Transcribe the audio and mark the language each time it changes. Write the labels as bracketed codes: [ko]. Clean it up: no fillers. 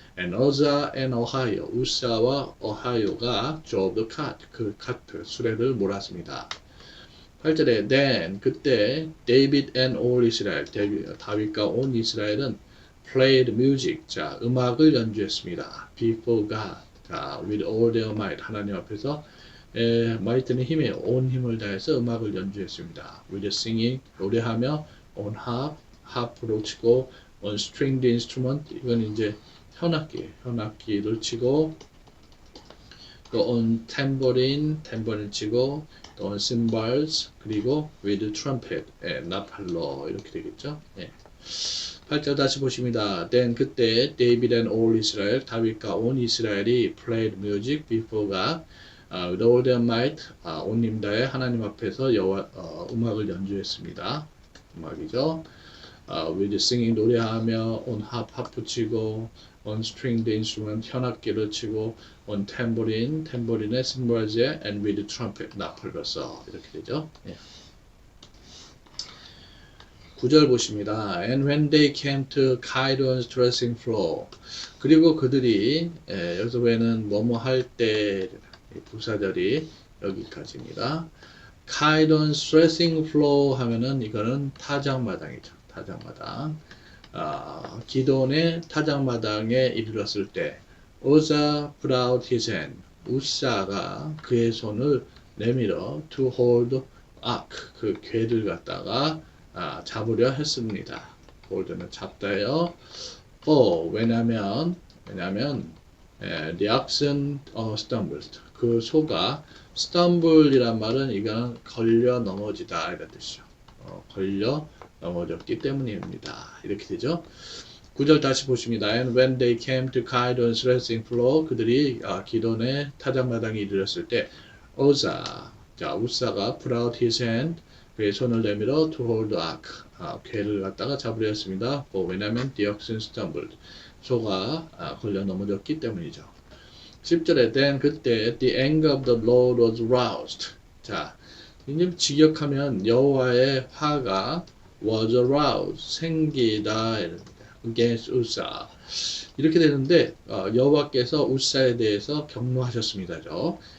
[en] And Uzzah and Ohio [ko] 우사와 어하이오가 [en] drove the cart [ko] 그 카트 수레를 몰았습니다. 8절에 then 그때 [en] David and all Israel [ko] 다윗과 온 이스라엘은 [en] played music [ko] 자 음악을 연주했습니다. [en] before God [ko] 자 [en] with all their might [ko] 하나님 앞에서 might는 힘에 온 힘을 다해서 음악을 연주했습니다. with singing 노래하며 on harp로 치고 [en] on stringed instrument [ko] 이건 이제 현악기를 치고 또 on tambourine 치고 또 [en] on cymbals [ko] 그리고 [en] with trumpet [ko] 나팔로 이렇게 되겠죠. 8절 다시 보십니다. [en] Then [ko] 그때 [en] David and all Israel [ko] 다윗과 온 이스라엘이 [en] played music before God with all their might [ko] 온 힘 다해 하나님 앞에서 음악을 연주했습니다. 음악이죠. with singing 노래하며 on harp 치고 [en] on stringed instrument [ko] 현악기를 치고 on tambourine의 cymbals에 [en] and with trumpet [ko] 나팔로서 이렇게 되죠. 9절 보십니다. [en] And when they came to Chidon's threshing floor [ko] 그리고 그들이 여기서 왜는 뭐뭐 할 때 부사절이 여기까지입니다. Chidon's threshing floor 하면은 이거는 타작마당이죠. 타작마당. 기돈의 타작마당에 이르렀을 때 [en] Uzzah put out his hand [ko] 우사가 그의 손을 내밀어 [en] to hold ark [ko] 그 궤를 갖다가 잡으려 했습니다. 홀드는 잡다예요. 왜냐면 [en] the oxen stumbled [ko] 그 소가 stumble이란 말은 이건 걸려 넘어지다 이런 뜻이죠. 걸려 넘어졌기 때문입니다. 이렇게 되죠. 9절 다시 보십니다. [en] And when they came to Chidon's threshing floor [ko] 그들이 기돈의 타작마당에 이르렀을 때 우사가 [en] put out his hand [ko] 그의 손을 내밀어 [en] to hold the ark [ko] 궤를 갖다가 잡으려 했습니다. 왜냐하면 [en] the oxen stumbled [ko] 소가 걸려 넘어졌기 때문이죠. 10절에 then 그때 [en] the anger of the Lord was roused [ko] 자 이제 직역하면 여호와의 화가 [en] was aroused [ko] 생기다 against 우사 이렇게 되는데 여호와께서 우사에 대해서 경노하셨습니다죠.